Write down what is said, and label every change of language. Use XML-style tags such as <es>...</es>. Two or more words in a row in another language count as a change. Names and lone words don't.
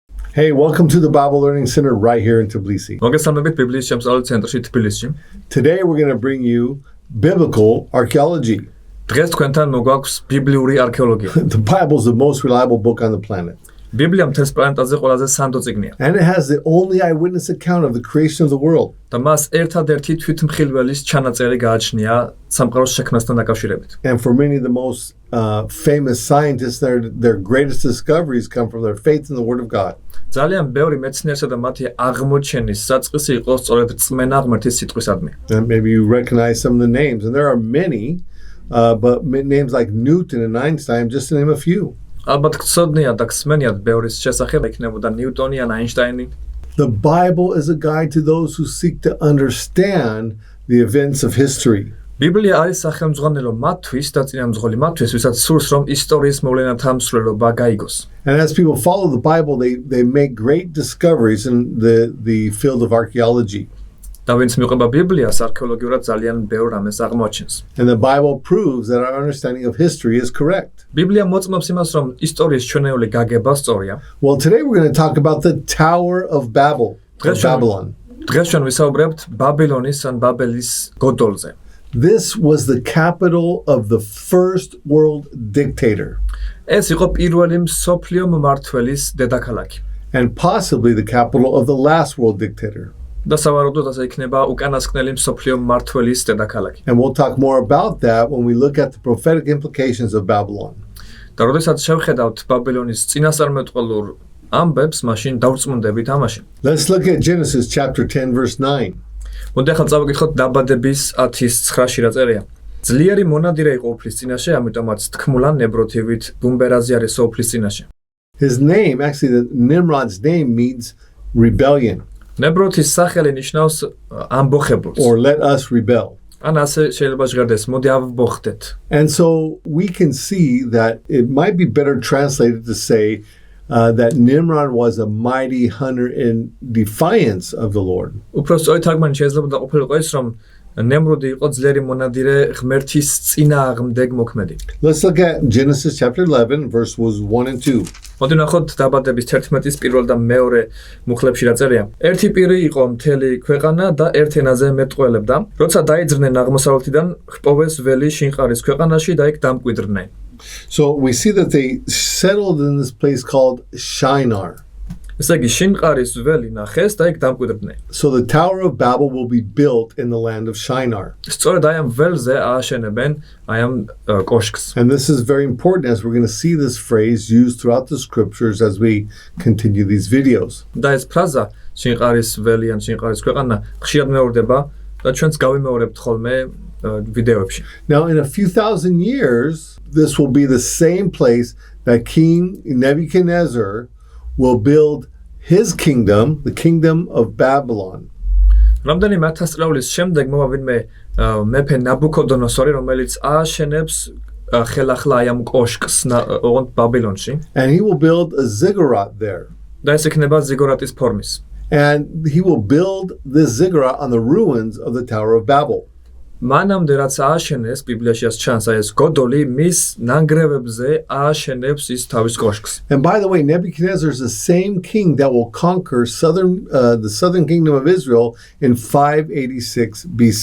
<en>Hey, welcome to the Bible Learning Center right here in Tbilisi.</en> <ka>მოგესალმებით ბიბლიის შემსწავლელ ცენტრში თბილისში.</ka> <en>Today we're going to bring you biblical archaeology.</en> <ka>დღეს თქვენთან მოგვაქვს ბიბლიური არქეოლოგია.</ka> <en>The Bible is the most reliable book on the planet.</en> <ka>ბიბლია მთელს პლანეტაზე ყველაზე სანდო წიგნია.</ka> <en>And it has the only eyewitness account of the creation of the world.</en> <ka>და მას ერთადერთი თვითმხილველის ჩანაწერი გააჩნია სამყაროს შექმნასთან დაკავშირებით.</ka> <en>And for many of the most famous scientists, their greatest discoveries come from their faith in the Word of God.</en> <ka>ძალიან ბევრი მეცნიერსა და მათი აღმოჩენის საწყისი იყო სწორედ რწმენა ღმერთის სიტყვისადმი.</ka> <en>And maybe you recognize some of the names, and there are many, but names like Newton and Einstein, just to name a few.</en> <ka>ალბათ გწოდნიათ და გსმენიათ ბევრის შესახებ იქნებოდა ნიუტონი ან აინშტაინი.</ka> <en>The Bible is a guide to those who seek to understand the events of history.</en> <ka>ბიბლია არის სახელმძღვანელო მათთვის და წინამძღოლი მათთვის, ვისაც სურს რომ ისტორიის მოვლენათა მსვლელობა გაიგოს.</ka> <en>And as people follow the Bible, they make great discoveries in the field of archaeology.</en> <ka>და ვინც მიყვება ბიბლიას, არქეოლოგიურად ძალიან ბევრ რამეს აღმოაჩენს.</ka> <en>And the Bible proves that our understanding of history is correct.</en> <ka>ბიბლია მოწმობს იმას, რომ ისტორიის ჩვენეული გაგება სწორია.</ka> <en>Well, today we're going to talk about the Tower of Babel, or Babylon.</en> <ka>დღეს ჩვენ ვისაუბრებთ ბაბილონის ან ბაბელის გოდოლზე.</ka> <en>This was the capital of the first world dictator.</en> <ka>ეს იყო პირველი მსოფლიო მმართველის დედაქალაქი.</ka> <en>And possibly the capital of the last world dictator.</en> <ka>და სავარაუდოდ ასე იქნება უკანასკნელი მსოფლიო მმართველის დედაქალაქი.</ka> <en>And we'll talk more about that when we look at the prophetic implications of Babylon.</en> <ka>და როდესაც შევხედავთ ბაბილონის წინასწარმეტყველურ ამბებს, მაშინ დავწმუნდებით ამაში.</ka> <en>Let's look at Genesis chapter 10 verse 9.</en> <ka>მოდი ახლა წავიკითხოთ დაბადების 10:9-ში რა წერია. ძლიერი მონადირე იყო უფლის წინაშე, ამიტომაც თქმულა ნებროთივით ბუმბერაზი არის უფლის წინაშე.</ka> <en>His name, actually Nimrod's name means rebellion.</en> <ka>ნებროთის სახელი ნიშნავს ამბოხებულს.</ka> <en>Or let us rebel.</en> <ka>ან ასე შეიძლება ჟღერდეს, მოდი ავბოხდეთ.</ka> <en>And so we can see that it might be better translated to say that Nimrod was a mighty hunter in defiance of the Lord.</en> <ka>უფრო სწორი თარგმანი შეიძლება ყოფილიყო ის, რომ ნემროდი იყო ძლიერი მონადირე ღმერთის წინააღმდეგ მოქმედი.</ka> <en>Let's look at Genesis chapter 11 verses 1 and 2.</en> <ka>მოდი ნახოთ დაბადების 11-ის პირველ და მეორე მუხლებში რა წერია. ერთი პირი იყო მთელი ქვეყანა და ერთ ენაზე მეტყველებდა. როცა დაიძრნენ აღმოსავლეთიდან, ჰპოვეს ველი შინყარის ქვეყანაში და იქ დამკვიდრდნენ.</ka> <en>So we see that they settled in this place called Shinar.</en> <ka>ესე იგი შინყარის ველი ნახეს და იქ დამკვიდრდნენ.</ka> <en>So the Tower of Babel will be built in the land of Shinar.</en> <ka>სწორედ აი ამ ველზე ააშენებენ აი ამ კოშკს.</ka> <en>And this is very important as we're going to see this phrase used throughout the scriptures as we continue these videos.</en> <ka>და ეს ფრაზა შინყარის ველი ან შინყარის ქვეყანა ხშირად მეორდება და ჩვენც გავიმეორებთ ხოლმე ვიდეოებში.</ka> <en>Now in a few thousand years this will be the same place that King Nebuchadnezzar will build his kingdom, the kingdom of Babylon.</en> <ka>რამდენიმე ათასწლეულის შემდეგ მოვა ვინმე მეფე ნაბუქოდონოსორი, რომელიც ააშენებს ხელახლა აი ამ კოშკს ოღონდ ბაბილონში.</ka> <en>And he will build a ziggurat there.</en> <ka>და ეს იქნება ზიგურატის ფორმის.</ka> <en>And he will build this ziggurat on the ruins of the Tower of Babel.</en> <ka>მანამდე რაც ააშენეს, ბიბლიაში ეს ჩანს, აი ეს გოდოლი მის ნანგრევებზე ააშენებს ის თავის კოშკს.</ka> <en>And by the way, Nebuchadnezzar is the same king that will conquer the southern kingdom of Israel in 586 BC.</en>